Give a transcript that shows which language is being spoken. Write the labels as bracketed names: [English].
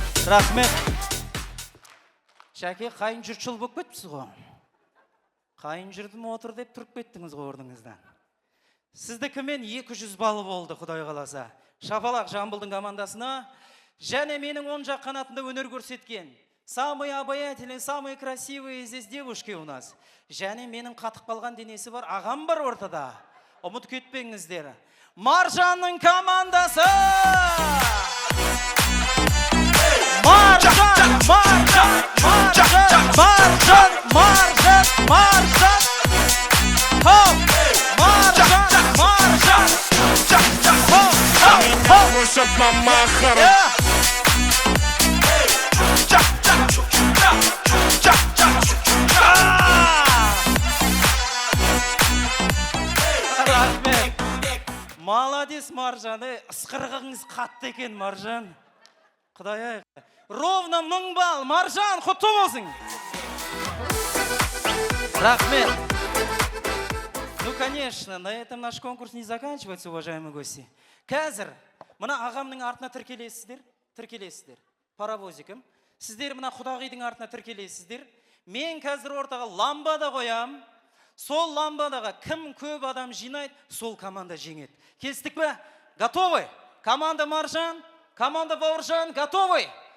[Kazakh] Рахмет. Шәке, қайын жұртшыл болып кетіпсіз ғой. Қайын жүрдім отыр деп тұрып кеттіңіз ғой орныңыздан. Сіздікімен 200 балл болды, Құдай қаласа. Шапалақ Жамбылдың командасына. Және менің оң жақ қанатында өнер көрсеткен. [Russian] Самые обаятельные, самые красивые здесь девушки у нас. [Kazakh] Және менің қатып қалған денесі бар, ағам бар ортада. Ұмыт кетпеңіздер. Маржанның командасы! Маржан! Маржан! Маржан! Маржан! Маржан! Маржан! Хоп! Маржан! Маржан! Хоп! Хоп! Қошып мамақыр. Рахмет. [Russian] Молодец, [Kazakh] Маржан. Ысқырғыңыз қатты екен, Маржан. Құдай-ай. Ровно 1000 балл. Маржан, құтты болсын. Рахмет. [Russian] Ну, конечно, на этом наш конкурс не заканчивается, уважаемые гости. [Kazakh] Қазір, мына ағамның артына тіркелесіздер. Паровозикім. Сіздер мына құдағидың артына тіркелесіздер. Мен қазір ортаға ламбада қоям. Сол ламбадаға кім көп адам жинайды, сол команда жеңеді. Келістік пе? [Russian] Готовы? Команда Маржан, команда Бауыржан, готовы?